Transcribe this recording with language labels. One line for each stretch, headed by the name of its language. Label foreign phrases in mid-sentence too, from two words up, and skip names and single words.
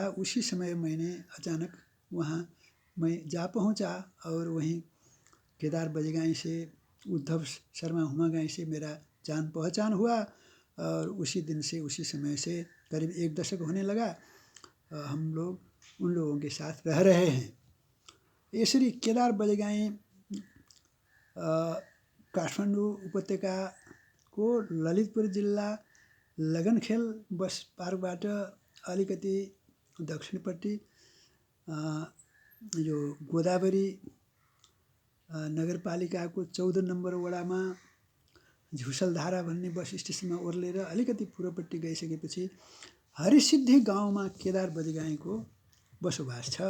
Hindi: उसी समय मैंने अचानक वहाँ मैं जा पहुँचा और वहीं केदार बजगाई से, उद्धव शर्मा हुमागाई से मेरा जान पहचान हुआ। और उसी दिन से, उसी समय से करीब 1 दशक होने लगा हम लोग उन लोगों के साथ रह रहे हैं।
Nepali: यसरी केदार बजगाई काठमाडौँ उपत्यका को ललितपुर जिल्ला लगनखेल बस पार्कबाट अलिकति दक्षिणपट्टि यो गोदावरी नगरपालिकाको 14 नम्बर वडामा झुसलधारा भन्ने बस स्टेसनमा ओर्लेर अलिकति पूर्वपट्टि गइसकेपछि हरिसिद्धि गाउँमा केदार बजगाईको बसोबास छ।